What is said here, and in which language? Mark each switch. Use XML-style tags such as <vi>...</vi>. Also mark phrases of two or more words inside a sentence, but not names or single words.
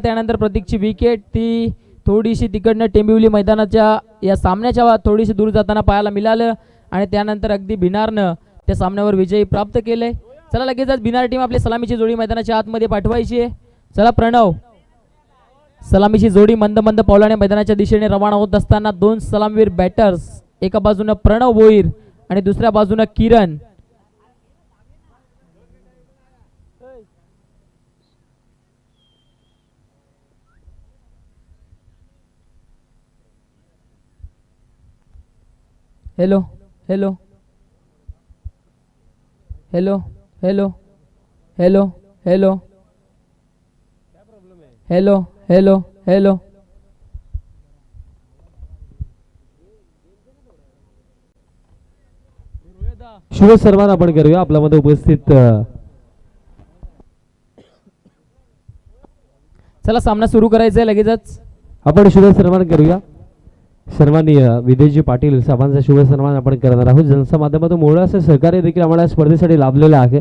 <mr>त्यानंतर प्रतीकची विकेट ती थोडीशी तिकडनं टेंबिवली मैदानाच्या या सामन्याच्या थोडीशी दूर जाताना पाहायला मिळालं आणि त्यानंतर अगदी भिनारनं त्या सामन्यावर विजयी प्राप्त केले. चला लगेचच भिनार टीम आपली सलामीची जोडी मैदानाच्या आतमध्ये पाठवायची आहे. चला प्रणव सलामीची जोडी मंद मंद पावलाने मैदानाच्या दिशेने रवाना होत असताना दोन सलामवीर बॅटर्स एका बाजूनं प्रणव भोईर आणि दुसऱ्या बाजूनं किरण. हेलो हेलो हेलो हेलो हेलो हेलो हेलो हेलो हेलो शुभ सन्मान आपण करूया. आपल्यामध्ये उपस्थित चला सामना सुरू करायचा आहे. लगेचच आपण शुभ सन्मान करूया. सन्माननीय विदेशजी पाटील साहेबांचा शुभ सन्मान आपण करणार आहोत. ज्यांच्या माध्यमातून मोलाचं सहकार्य देखील आम्हाला स्पर्धेसाठी लाभलेलं आहे.</mr>